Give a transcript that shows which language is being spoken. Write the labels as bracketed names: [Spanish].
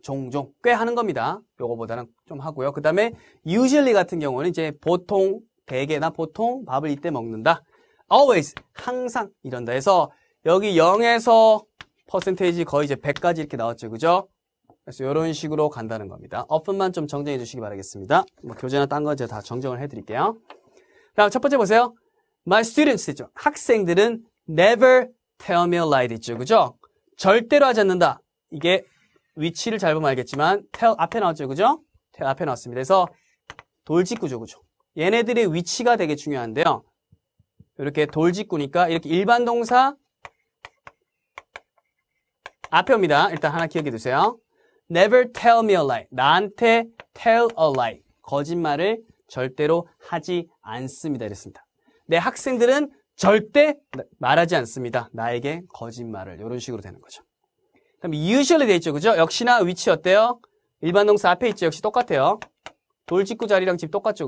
[Korean] 종종 꽤 하는 겁니다. 요거보다는 좀 하고요. 그 다음에 usually 같은 경우는 이제 보통 대개나 보통 밥을 이때 먹는다. always 항상 이런다 해서 여기 0에서 퍼센테이지 거의 이제 100까지 이렇게 나왔죠. 그죠? 그래서 이런 식으로 간다는 겁니다. often만 좀 정정해 주시기 바라겠습니다. 뭐 교재나 딴 거 제가 다 정정을 해 드릴게요. 다음 첫 번째 보세요. [English] My students [Korean] 있죠. 학생들은 [English] never tell me a lie [Korean] 있죠. 그죠? 절대로 하지 않는다. 이게 위치를 잘 보면 알겠지만 tell 앞에 나왔죠. 그죠? tell 앞에 나왔습니다. 그래서 돌직구죠. 그죠? 얘네들의 위치가 되게 중요한데요. 이렇게 돌직구니까 이렇게 일반 동사 앞에 옵니다. 일단 하나 기억해 두세요. [English] Never tell me a lie. [Korean] 나한테 [English] tell a lie. [Korean] 거짓말을 절대로 하지 않습니다. 이랬습니다. 내 학생들은 절대 말하지 않습니다. 나에게 거짓말을. 이런 식으로 되는 거죠. 그럼 usually 돼 있죠. 그죠? 역시나 위치 어때요? 일반 동사 앞에 있죠. 역시 똑같아요. 돌직구 자리랑 지금 똑같죠.